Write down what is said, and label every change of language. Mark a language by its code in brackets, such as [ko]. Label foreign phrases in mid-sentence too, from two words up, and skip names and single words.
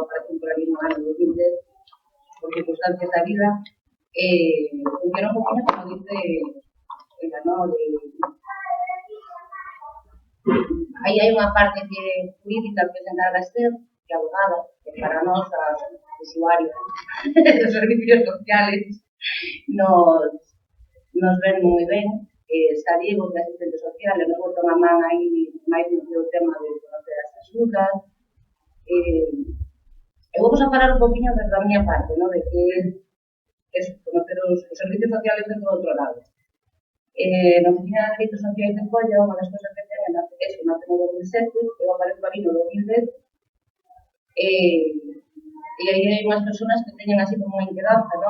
[es] Por ejemplo, el mismo año 2020, por circunstancias de vida, funciona un poco como dice ella, ¿no? Ahí hay una parte jurídica que se encarga Esther, que abogada, que para nosotros, usuarios de servicios sociales, nos ven muy bien. [gl] está Diego, que é asistente social, e non botan a man aí máis no tema de conocer as axudas. Eu vou a falar un poquinho desde a miña parte, ¿no? De que é conocer os servicios sociales dentro do outro lado. Na Oficina de Dereitos Sociais de Colla, unha das cousas que ten é eso, nace no 2007, eu aparezco ali no 2010, e aí hai unhas persoas que teñen así como unha inquedanza, ¿no?